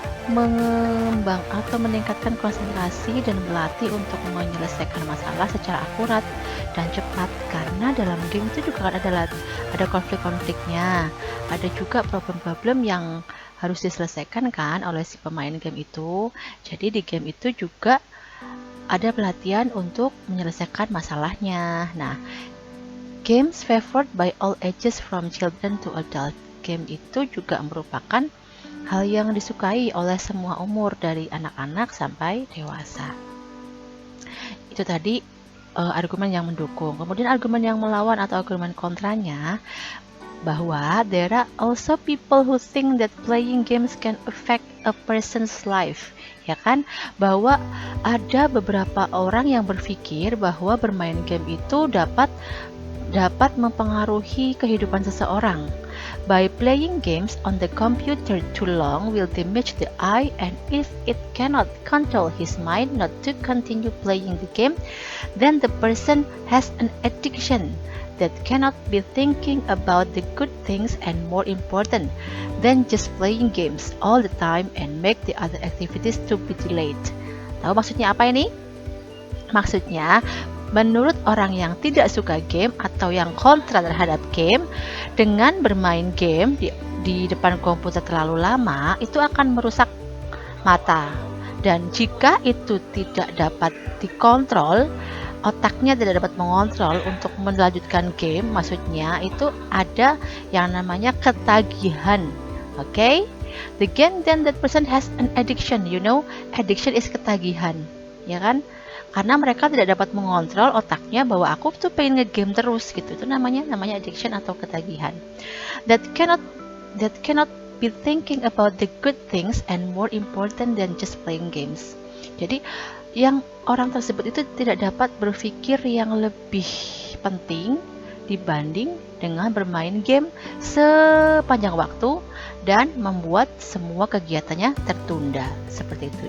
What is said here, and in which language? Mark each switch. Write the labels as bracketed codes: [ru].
[id] mengembang atau meningkatkan konsentrasi dan berlatih untuk menyelesaikan masalah secara akurat dan cepat, karena dalam game itu juga kan ada konflik-konfliknya, ada juga problem-problem yang harus diselesaikan kan oleh si pemain game itu. Jadi di game itu juga ada pelatihan untuk menyelesaikan masalahnya. [en] Nah, games favored by all ages from children to adult. [id] Game itu juga merupakan hal yang disukai oleh semua umur dari anak-anak sampai dewasa. Itu tadi argumen yang mendukung. Kemudian argumen yang melawan atau argumen kontranya, bahwa [en] there are also people who think that playing games can affect a person's life. [id] Ya kan? [en] Bahwa ada beberapa orang yang berpikir bahwa bermain game itu dapat mempengaruhi kehidupan seseorang. By playing games on the computer too long will damage the eye, and if it cannot control his mind not to continue playing the game, then the person has an addiction that cannot be thinking about the good things and more important than just playing games all the time and make the other activities to be delayed. [id] Tahu maksudnya apa ini? Maksudnya, menurut orang yang tidak suka game atau yang kontra terhadap game, dengan bermain game di depan komputer terlalu lama, itu akan merusak mata. Dan jika itu tidak dapat dikontrol, otaknya tidak dapat mengontrol untuk melanjutkan game, maksudnya itu ada yang namanya ketagihan. Okay? [en] The game then that person has an addiction, addiction is [id] ketagihan, ya kan? Karena mereka tidak dapat mengontrol otaknya bahwa aku tuh pengen nge-game terus gitu. Itu namanya addiction atau ketagihan. [en] That cannot be thinking about the good things and more important than just playing games. [id] Jadi yang orang tersebut itu tidak dapat berpikir yang lebih penting dibanding dengan bermain game sepanjang waktu dan membuat semua kegiatannya tertunda. Seperti itu.